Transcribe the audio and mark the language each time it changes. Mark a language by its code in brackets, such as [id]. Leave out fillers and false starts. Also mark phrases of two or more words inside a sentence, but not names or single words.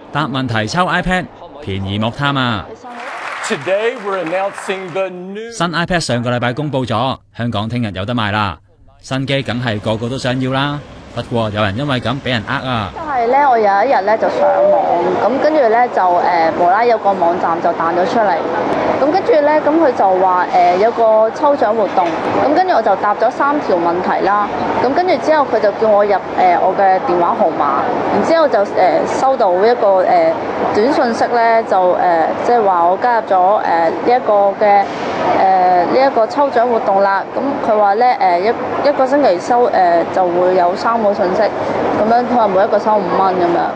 [yue] 答問題抽 iPad， 便宜莫貪啊！ [en] Today we're announcing the new [yue] 新 iPad 上個禮拜公佈咗，香港聽日有得賣啦。新機梗係個個都想要啦，不過有人因為咁俾人呃啊！就係咧，我有一日咧就上網，咁跟住咧就無啦有個網站就彈咗出嚟，咁跟住咧咁佢就話有個抽獎活動，咁跟住我就答咗3條問題啦，咁跟住之後佢就叫我入我嘅電話號碼，然之後就收到一個短信息咧，就即係話我加入咗呢一個嘅呢一個抽獎活動啦，咁佢話咧一個星期收就會有3個信息，咁樣佢話每一個收5蚊咁樣。